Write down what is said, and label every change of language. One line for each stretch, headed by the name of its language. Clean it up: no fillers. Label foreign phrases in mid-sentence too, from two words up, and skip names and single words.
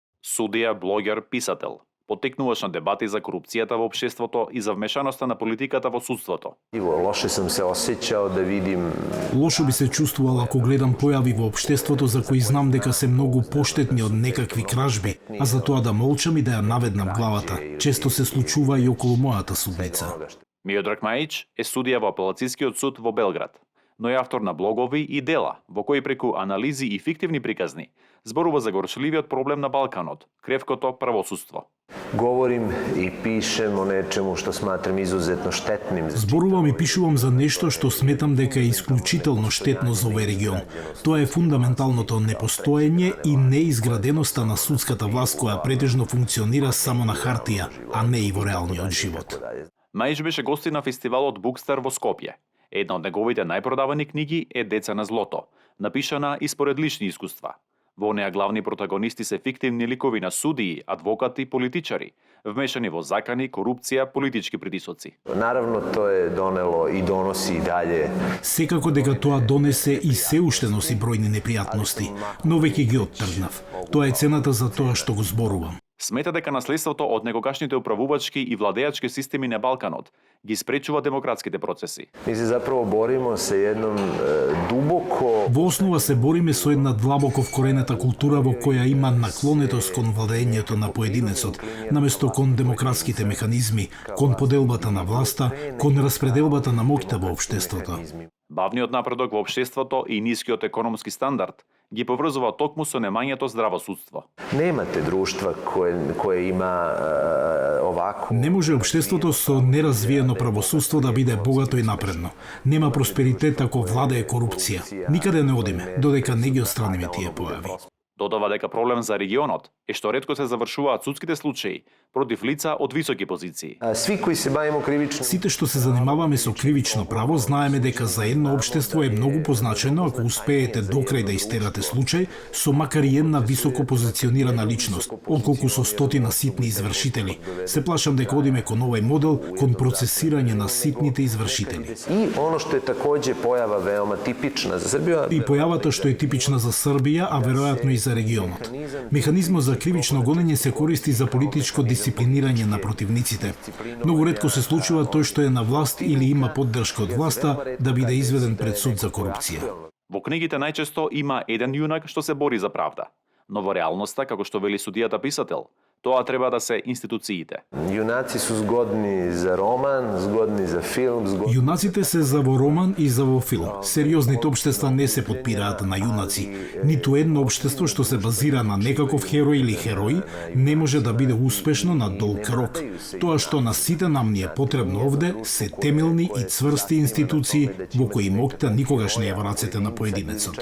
Macedonian: Судија, блогер, писател. Потекнуваш на дебати за корупцијата во општеството и за вмешаноста на политиката во судството.
Serbian: Лошо sam se osjećao da vidim.
Macedonian: Лошо би се чувствувал ако гледам појави во општеството за кои знам дека се многу поштетни од некакви кражби, а за тоа да молчам и да ја наведнам главата. Често се случува и околу мојата судница. Миодраг Мајич е судија во апелацијскиот суд во Белград, но е автор на блогови и дела во кои преку анализи и фиктивни приказни зборува за горчливиот проблем на Балканот, кревкото правосудство.
Serbian: Govorim i pišem o nečemu što smatram izuzetno štetnim.
Macedonian: Зборувам и пишувам за нешто што сметам дека е исклучително штетно за овој регион. Тоа е фундаменталното непостоење и неизграденоста на судската власт која претежно функционира само на хартија, а не и во реалниот живот. Мајич беше гостин на фестивалот Букстар во Скопје. Една од неговите најпродавани книги е Деца на злото, напишана и според лични искуства. Во неа главни протагонисти се фиктивни ликови на судии, адвокати, политичари, вмешани во закани, корупција, политички притисоци.
Serbian: Naravno, to je donelo i donosi i dalje.
Macedonian: Секако дека тоа донесе и се уште носи бројни непријатности, но веќе ги оттргнав. Тоа е цената за тоа што го зборувам. Смета дека наследството од некогашните управувачки и владеачки системи на Балканот ги спречува демократските процеси.
Serbian: Mi se zapravo borimo sa jednom duboko.
Macedonian: Во основа се бориме со една длабоко вкоренета култура во која има наклонетост кон владењето на поединецот, наместо кон демократските механизми, кон поделбата на власта, кон распределбата на моќта во општеството. Бавниот напредок во општеството и нискиот економски стандард ги поврзува токму со немањето здраво судство.
Serbian: Nemate društva koje ima ovako.
Macedonian: Не може општеството со неразвиено правосудство да биде богато и напредно. Нема просперитет ако владее корупција. Никаде не одиме, додека не ги отстраниме тие појави. Додава дека проблем за регионот е што ретко се завршуваат судските случаи против лица од високи позиции.
Serbian: Svi koji se bavimo krivičnim.
Macedonian: Сите што се занимаваме со кривично право знаеме дека за едно општество е многу позначено ако успеете докрај да истерате случај со макар и една високо позиционирана личност, отколку со стотина ситни извршители. Се плашам дека одиме кон овој модел, кон процесирање на ситните извршители.
Serbian: I ono što je takođe pojava veoma tipična za Srbiju.
Macedonian: И појавата што е типична за Србија, а веројатно и за регионот. Механизмот за кривично гонење се користи за политичко дисциплинирање на противниците. Многу ретко се случува тој што е на власт или има поддршка од власта да биде изведен пред суд за корупција. Во книгите најчесто има еден јунак што се бори за правда, но во реалноста, како што вели судијата писател, тоа треба да се институциите.
Serbian: Junaci su zgodni za roman, zgodni za film, zgodni.
Macedonian: Јунаците се за во роман и за во филм. Сериозните општества не се подпираат на јунаци. Ниту едно општество што се базира на некаков херој или херои не може да биде успешно на долг рок. Тоа што на сите нам ни е потребно овде се темелни и цврсти институции во кои моќта никогаш не е во рацете на поединецот.